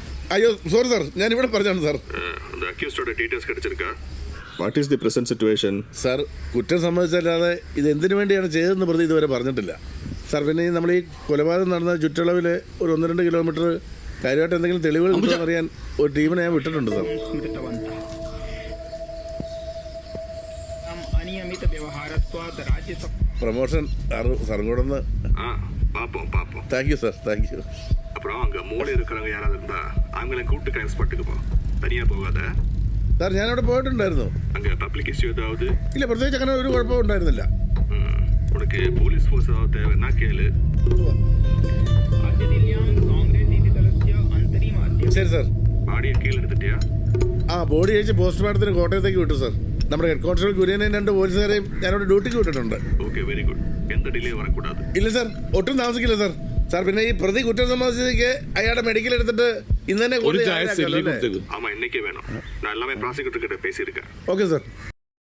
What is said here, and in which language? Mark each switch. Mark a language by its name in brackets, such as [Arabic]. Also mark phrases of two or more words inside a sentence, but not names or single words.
[Malayalam] അയ്യോ സോറി സാർ, ഞാനിവിടെ പറഞ്ഞാണ് സാർ. [Tamil] அந்த அக்யூஸ்டோட டீடைல்ஸ் கிடைச்சிருக்கா? [English] What is the present situation? [Malayalam] സാർ, കുറ്റം സംബന്ധിച്ചല്ലാതെ ഇത് എന്തിനു വേണ്ടിയാണ് ചെയ്തതെന്ന് പ്രതി ഇതുവരെ പറഞ്ഞിട്ടില്ല സാർ. പിന്നെ ഈ നമ്മൾ ഈ കൊലപാതകം നടന്ന ചുറ്റളവിൽ ഒരു 1-2 കിലോമീറ്റർ കാര്യമായിട്ട് എന്തെങ്കിലും തെളിവുകൾ കിട്ടുമെന്ന് അറിയാൻ ഒരു ടീമിനെ ഞാൻ വിട്ടിട്ടുണ്ട് സാർ. പ്രൊമോഷൻ സാറും കൂടെ ഒന്ന്. [Tamil] பாப்போம் பாப்போம். [English] thank you sir, thank you. [Tamil] அப்புறம் அங்க மூளை இருக்கிறவங்க யாராவது இருந்தா அவங்கள கூப்பிட்டு [English] crime spot [Tamil] போ. தனியா போகாத. [Malayalam] സാർ, ഞാനവിടെ പോയിട്ടുണ്ടായിരുന്നു. [Tamil] அங்க [English] public issue [Tamil] ஏதாவது? [Malayalam] ഇല്ല, പ്രത്യേകിച്ച് അങ്ങനെ ഒരു കുഴപ്പവും ഉണ്ടായിരുന്നില്ല. [Tamil] உனக்கு [English] police force [Tamil] ஏதாவது தேவைன்னா கேளு. [Malayalam] ശരി സാർ. [Tamil] பாடியை கீழே எடுத்துட்டியா? [Malayalam] ബോഡി അയച്ച് പോസ്റ്റ്മോർട്ടത്തിന് കോട്ടയത്തേക്ക് വിട്ടു സാർ. നമ്മുടെ [English] head constable [Malayalam] കുര്യനെയും 2 പോലീസുകാരെയും ഞാനവിടെ ഡ്യൂട്ടിക്ക് വിട്ടിട്ടുണ്ട്. [Tamil] ஓகே, [English] very good. [Tamil] எந்த டிலே வரக்கூடாது. [Malayalam] ഇല്ല സാർ, ഒട്ടും താമസിക്കില്ല സാർ. സാർ, പിന്നെ ഈ പ്രതി കുറ്റം സംബന്ധിച്ചേക്ക് അയാളുടെ മെഡിക്കൽ എടുത്തിട്ട് ഇന്ന് തന്നെ [Tamil] ஆமா, இன்னைக்கே வேணும். நான் எல்லாமே ப்ராசிக்யூட்டர் கிட்ட பேசியிருக்கேன். [Malayalam] ഓക്കെ സാർ.